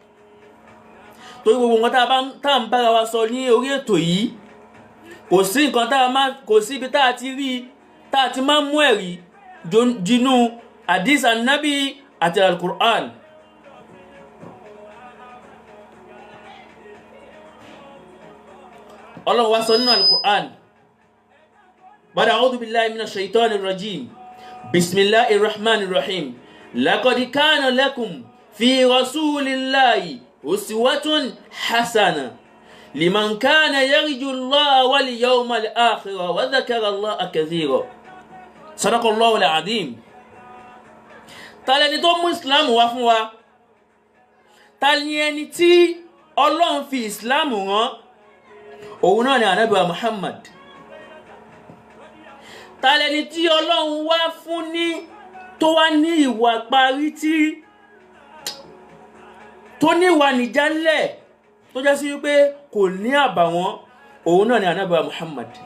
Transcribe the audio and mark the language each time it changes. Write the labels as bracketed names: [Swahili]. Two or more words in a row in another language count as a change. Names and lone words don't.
[Yoruba] Torí gbogbo nǹkan tá ń bára wa sọ ní orí ètò yìí kò sí nǹkan kò sí ibi tá a ti rí tá a ti máa mú ẹ̀rí jinú hadith Ànábì àti Al-Qur'an. Ọlọ́run wá sọ nínú Al-Qur'an, [Arabic] بعد أعوذ بالله من الشيطان الرجيم بسم الله الرحمن الرحيم, لقد كان لكم في رسول الله أسوة حسنة لمن كان يرجو الله واليوم الآخر وذكر الله كثيرا. صدق الله العظيم. [Yoruba] Tàlẹ́ni tó mú Islam wá fún wa, tàlẹ́ni tí Ọlọ́run fi Islam rán, òun náà ni Ànábì wa Muhammad. Tàlẹ́ni tí Ọlọ́run wá fún ní tó wá ní ìwà parí tí tó ní ìwà nìjálẹ̀ tó jẹ́ sí wípé kò ní àbàwọ́n, òun náà ni Ànábì wa Muhammad.